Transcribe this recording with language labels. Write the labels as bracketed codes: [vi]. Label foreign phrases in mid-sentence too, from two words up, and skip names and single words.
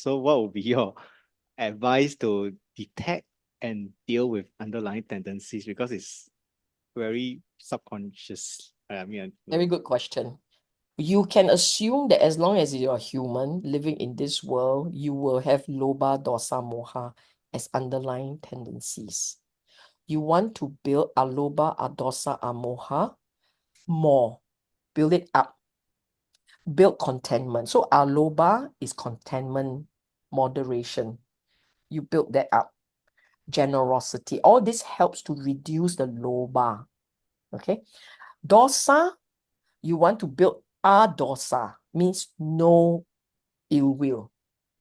[en] So what would be your advice to detect and deal with underlying tendencies, because it's very subconscious? Very good question. You can assume that as long as you're human living in this world, you will have [pi] lobha, dosa, moha [en] as underlying tendencies. You want to build [pi] alobha, adosa, amoha [en] more. Build it up. Build contentment. So alobha is contentment, moderation. You build that up. Generosity. All this helps to reduce the lobha. Okay. Dosa, you want to build adosa, means no ill will.